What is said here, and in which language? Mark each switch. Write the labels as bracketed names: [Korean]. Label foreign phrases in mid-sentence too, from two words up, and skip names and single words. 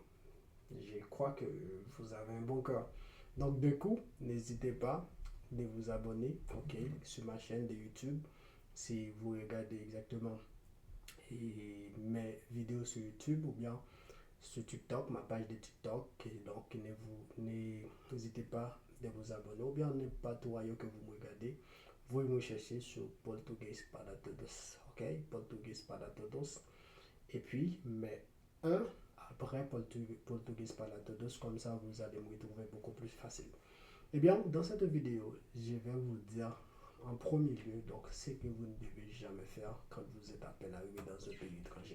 [French] Je crois que vous avez un bon cœur. Donc du coup, n'hésitez pas de vous abonner sur ma chaîne de YouTube. Si vous regardez exactement mes vidéos sur YouTube ou bien sur TikTok, ma page de TikTok, et donc n'hésitez pas de vous abonner ou bien n'importe pas tout que vous me regardez, vous me cherchez sur Português para Todos, ok? Português para Todos. Et puis, mais un après Português para Todos, comme ça vous allez me retrouver beaucoup plus facile. Eh bien, dans cette vidéo, je vais vous dire en premier lieu donc ce que vous ne devez jamais faire quand vous êtes à peine arrivé dans un pays étranger.